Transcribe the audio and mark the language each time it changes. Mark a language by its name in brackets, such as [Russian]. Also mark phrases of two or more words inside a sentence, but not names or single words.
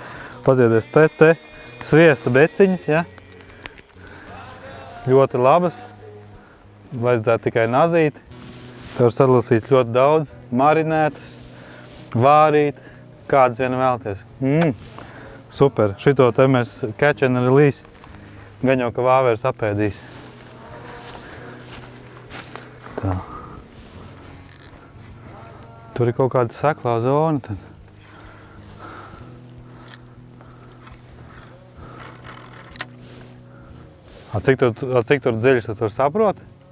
[Latvian] Pazieties, te sviesta deciņas, jā. Ļoti labas, vajadzētu tikai nazīt. Te var sadlasīt ļoti daudz, marinētas, vārīt, kādas vien vēlties. Super, šito te mēs [English] catch and release, [Latvian] gan jau, ka vāveres apēdīs. Tā. Tur ir kaut kāda seklā zona tad. Cik tur dziļš tu tur saproti?